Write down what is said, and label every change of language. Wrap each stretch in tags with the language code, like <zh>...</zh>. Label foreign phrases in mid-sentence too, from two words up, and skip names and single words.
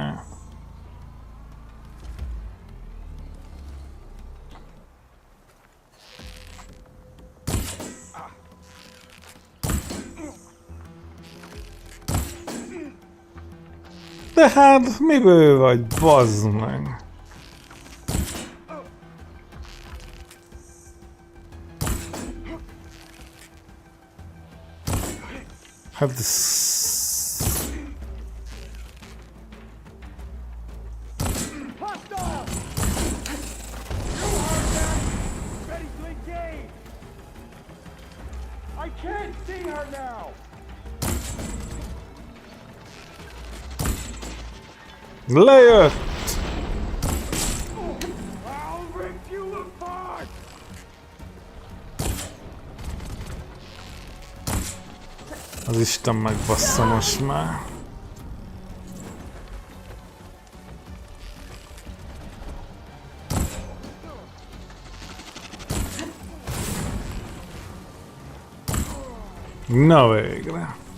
<hu>De hát, miből vagy, bazd meg? Hát...</hu> <en>I can't see her now!</en> <hu>Lejött!</hu> <en>I'll rip you apart!</en> <hu>Az Isten megbassza most már. Na végre.</hu>